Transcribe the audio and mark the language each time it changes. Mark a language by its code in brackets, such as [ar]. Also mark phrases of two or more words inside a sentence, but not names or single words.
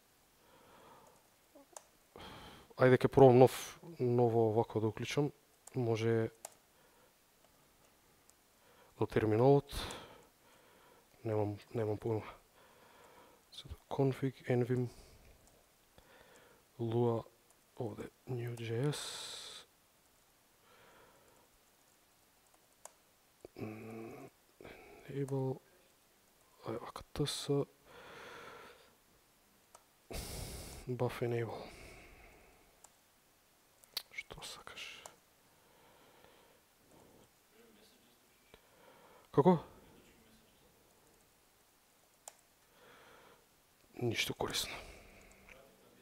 [mk] Ајде ке пробам ново овако да уклучам. Може до терминалот. Немам појма. Config, envim, Lua, овде New.js. [en] Enable, вака TS, buff enable. [mk] Што сакаш? Како? Ништо корисно.